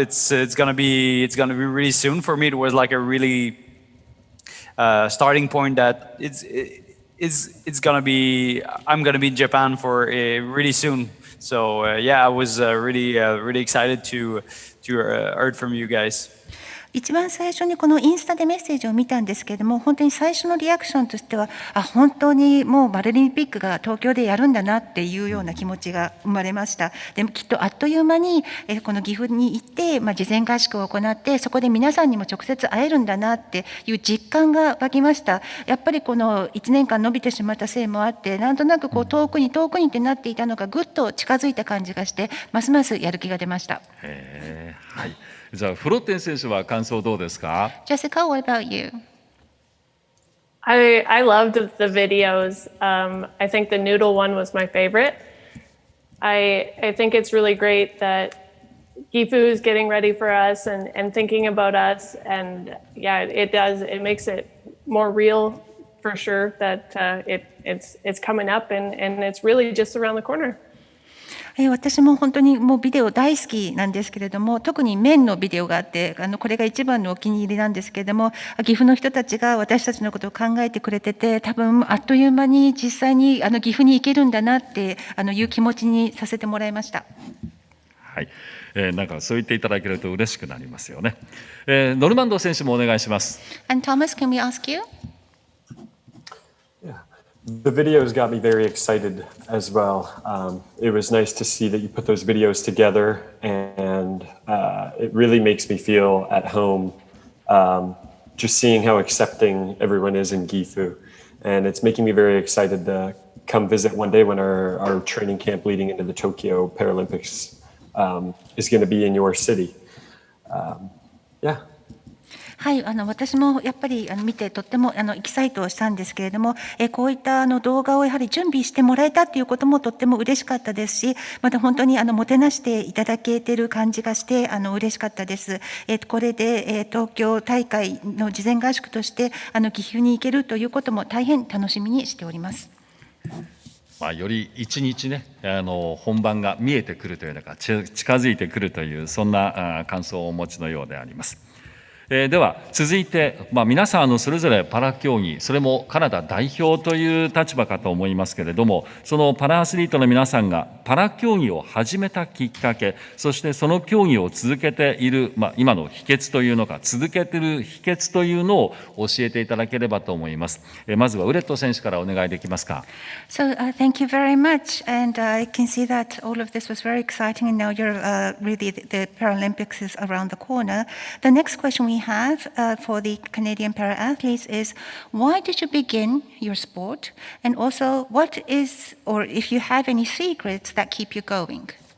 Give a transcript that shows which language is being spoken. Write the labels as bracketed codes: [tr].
[en] It's gonna be really soon. For me, it was like a really starting point that it's gonna be. I'm gonna be in Japan for really soon. So yeah, I was really excited to heard from you guys. [ja] 一番最初にこのインスタでメッセージを見たんですけれども、本当に最初のリアクションとしては、本当にもうパラリンピックが東京でやるんだなっていうような気持ちが生まれました。でもきっとあっという間にこの岐阜に行って、事前合宿を行って、そこで皆さんにも直接会えるんだなっていう実感が湧きました。やっぱりこの1年間伸びてしまったせいもあって、なんとなくこう遠くにってなっていたのがぐっと近づいた感じがして、ますますやる気が出ました。はい。じゃあフロッテン選手は感想どうですか？ [en] Jessica, what about you? I loved the videos. I think the noodle one was my favorite. I think it's really great that Gifu is getting ready for us and thinking about us. And yeah, it makes it more real for sure that it's coming up and it's really just around the corner. [ja] 私も本当にもうビデオ大好きなんですけれども、特に麺のビデオがあって、これが一番のお気に入りなんですけれども、岐阜の人たちが私たちのことを考えてくれてて、多分あっという間に実際に岐阜に行けるんだなっていう気持ちにさせてもらいました。はい、なんかそう言っていただけると嬉しくなりますよね。ノルマンド選手もお願いします。 [en] And Thomas, can we ask you? The videos got me very excited as well. It was nice to see that you put those videos together, and it really makes me feel at home, just seeing how accepting everyone is in Gifu. And it's making me very excited to come visit one day when our training camp leading into the Tokyo Paralympics is going to be in your city. Yeah. [ja] はい、私もやっぱり見てとってもエキサイトしたんですけれども、こういった動画をやはり準備してもらえたということもとっても嬉しかったですし、また本当にもてなしていただけている感じがして嬉しかったです。これで東京大会の事前合宿として岐阜に行けるということも大変楽しみにしております。より一日ね、本番が見えてくるというのか近づいてくるというそんな感想をお持ちのようであります。では続いて、皆さんそれぞれパラ競技、それもカナダ代表という立場かと思いますけれども、そのパラアスリートの皆さんがパラ競技を始めたきっかけ、そしてその競技を続けている、今の秘訣というのか、続けている秘訣というのを教えていただければと思います。まずはウレット選手からお願いできますか。 [en] So thank you very much, and I can see that all of this was very exciting, and now you're really the Paralympics is around the corner. The next question we have for the Canadian para-athletes is, why did you begin your sport, and also what is, or if you have any secrets that keep you going?